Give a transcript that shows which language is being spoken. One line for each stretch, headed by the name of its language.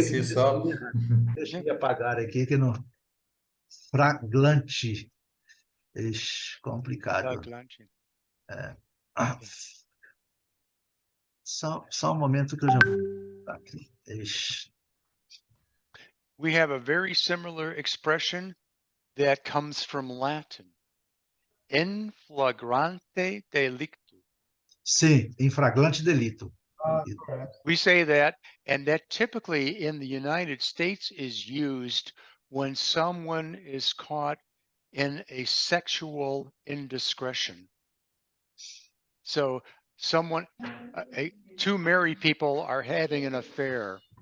Portuguese: si só. escrevi errado. Deixa eu apagar aqui que não. Fraglante. Ixi, complicado. Flagrante. Ah, só um momento que eu já vou aqui. Ixi.
English: We have a very similar expression that comes from Latin.
Latin: In flagrante delicto.
Portuguese: Sim, em flagrante delito.
English: We say that, and that typically in the United States is used when someone is caught in a sexual indiscretion. So two married people are having an affair.